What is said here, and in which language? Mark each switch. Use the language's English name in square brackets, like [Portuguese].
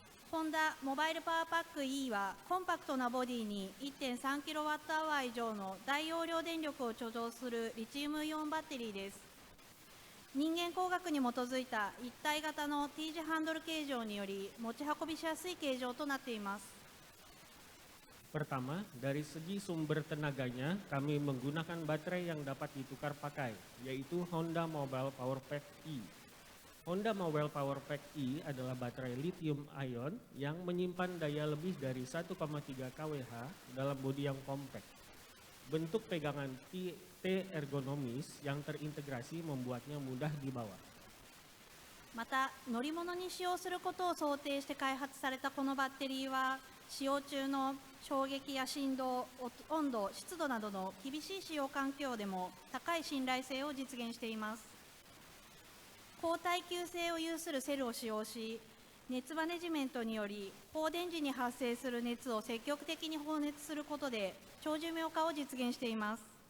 [Japanese] ホンダモバイルパワーパック E はコンパクトなボディに 1.3kWh 以上の大容量電力を貯蔵するリチウムイオンバッテリーです。人間工学に基づいた一体型の T 字ハンドル形状により持ち運びしやすい形状となっています。 [Indonesian] Pertama, dari segi sumber tenaganya, kami menggunakan baterai yang dapat ditukar pakai, yaitu Honda Mobile Power Pack E. Honda Mobile Power Pack E adalah baterai lithium ion yang menyimpan daya lebih dari 1,3 kWh dalam bodi yang kompak. Bentuk pegangan T ergonomis yang terintegrasi membuatnya mudah dibawa. [Japanese] また乗り物に使用することを想定して開発されたこのバッテリーは使用中の衝撃や振動、温度、湿度などの厳しい使用環境でも高い信頼性を実現しています。高耐久性を有するセルを使用し、熱マネジメントにより放電時に発生する熱を積極的に放熱することで長寿命化を実現しています。